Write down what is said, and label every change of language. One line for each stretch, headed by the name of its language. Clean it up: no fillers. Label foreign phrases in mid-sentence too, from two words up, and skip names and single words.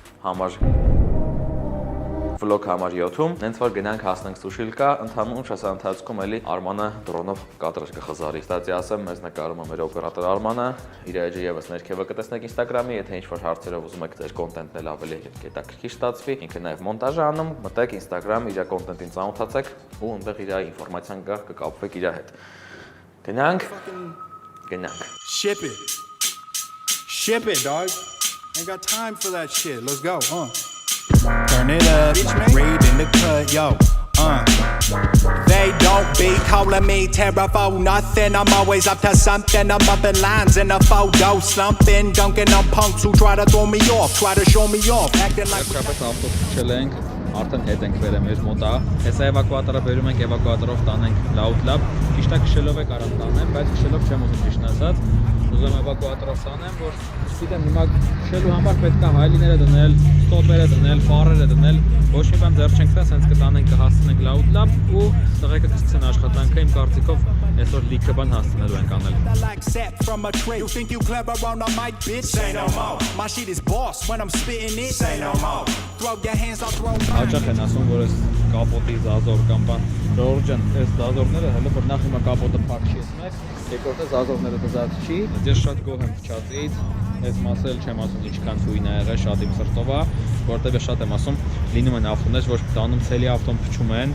Armenian: վլոգ համար 7-ում, նենց որ գնանք հասնենք Սուշիլկա, ընդհանուր շասանթացքում էլի Արմանը դրոնով կադրեր կխզարի։ Ստացի ասեմ, մեզ նկարում է մեր օպերատոր Արմանը, իր էջը եւս ներքևը կտեսնեք Instagram-ի, եթե ինչ-որ հարցերով ուզում եք ձեր կոնտենտն էլ ավելի հետաքրքիր ստացվի, ինքը նաեւ մոնտաժ է անում, մտեք Instagram, իր կոնտենտին ծանոթացեք ու այնտեղ իր ինֆորմացիան կա, կկապվեք իր հետ։ Գնանք։
English: Ship it, dog. Ain't got time for that shit. Let's go, Turn it up, read in the cut, yo, They don't be calling me terror for nothing. I'm always up to something. I'm up in lines in a photo, slumping, dunking on punks who try to throw me off, try to show me off, acting like
Armenian: Կապս ավտոփչել ենք, արդեն հետ ենք վերել մեր մոտ է։ Հեսա էվակուատորը բերում ենք, էվակուատորով տանենք Loud Lab։ Ճիշտ է քշելով է կարող տանեմ, բայց քշելով չեմ ուզում ճիշտն ասած։ Ուզում էվակուատորով տանեմ, որ գիտեմ հիմա քշելու համար պետք է հայլիները դնել, ստոպերը դնել, ֆարերը դնել, ոչ մի բան ձեռ չենք տա, սենց կտանենք կհասցնենք Loud Lab ու տղեկը կսկսեն աշխատանքը իմ կարծիքով այսօր լիքը բան հասցնելու ենք անել։
English: like sap from a tree. You think you clever on a mic, bitch? Say no more. My shit is boss when I'm spitting it. Say no more. Throw your hands, I'll throw mine.
Armenian: Հաճախ են ասում, որ այս կապոտի զազոր կամ բան Ժորժան, այս զազորները հələ որ նախ հիմա կապոտը փակ չի ասում, երկրորդը զազորները դզած չի։ Ես շատ գոհ եմ փչացից, այս մասը էլ չեմ ասում ինչքան թույն է եղել, շատ իմ սրտով է, որտեղ ես շատ եմ ասում, լինում են ավտոներ, որ տանում ցելի ավտոն փչում են,